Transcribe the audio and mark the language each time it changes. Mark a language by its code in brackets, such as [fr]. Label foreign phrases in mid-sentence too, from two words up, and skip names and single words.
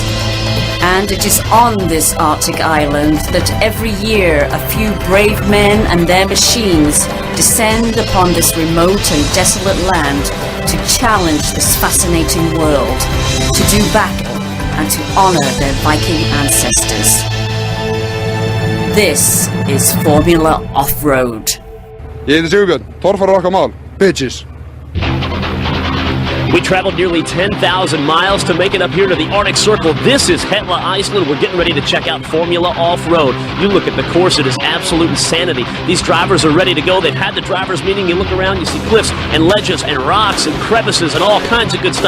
[en] And it is on this Arctic island that every year a few brave men and their machines descend upon this remote and desolate land to challenge this fascinating world, to do battle and to honor their Viking ancestors. This is Formula Off-Road. [is] Ég heiti Sigurbjörn, torfara okkar mál, [en] bitches. We traveled nearly 10,000 miles to make it up here to the Arctic Circle. This is Hetla, Iceland. We're getting ready to check out Formula Off-Road. You look at the course, it is absolute insanity. These drivers are ready to go. They've had the drivers meeting. You look around, you see cliffs and ledges and rocks and crevices and all kinds of good stuff.